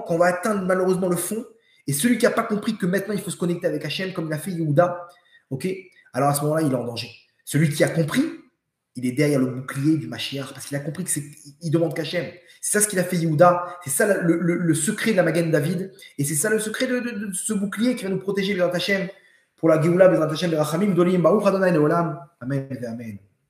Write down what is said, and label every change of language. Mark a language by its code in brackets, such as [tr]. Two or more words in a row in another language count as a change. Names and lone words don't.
[fr] Quand on va atteindre malheureusement le fond. Et celui qui n'a pas compris que maintenant il faut se connecter avec Hachem, comme l'a fait Yehuda, ok? Alors à ce moment-là, il est en danger. Celui qui a compris, il est derrière le bouclier du Mashiach, parce qu'il a compris qu'il demande qu'Hachem. C'est ça ce qu'il a fait Yehuda, c'est ça le secret de la Magen David, et c'est ça le secret de ce bouclier qui va nous protéger, [he] בעזרת השם, [fr] pour la Géoula, [he] בעזרת השם ברחמים גדולים ברוך ה' לעולם. [fr] Amen et Amen.